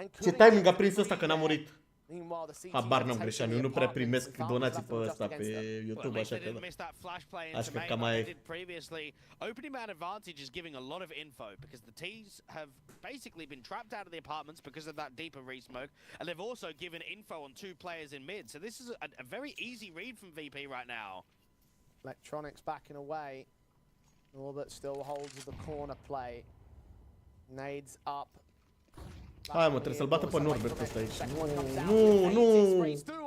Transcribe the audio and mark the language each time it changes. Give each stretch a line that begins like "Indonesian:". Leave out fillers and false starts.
Romanian: Ce timing a prins ăsta că n-a murit. Habar n-am greșeam, eu nu prea primesc donații pe ăsta pe YouTube, așa că da. Așa că cam aia e.
English: Opening man advantage is giving a lot of info because the T's have basically been trapped out of the apartments because of that deeper re-smoke, and they've also given info on 2 players in mid. So this is a very easy read from VP right now. Electronics backing away. Norbert still holds the corner play. Nades up.
Romanian: Hai mă, trebuie să-l bată pe Norbert ăsta aici. Nu, nu.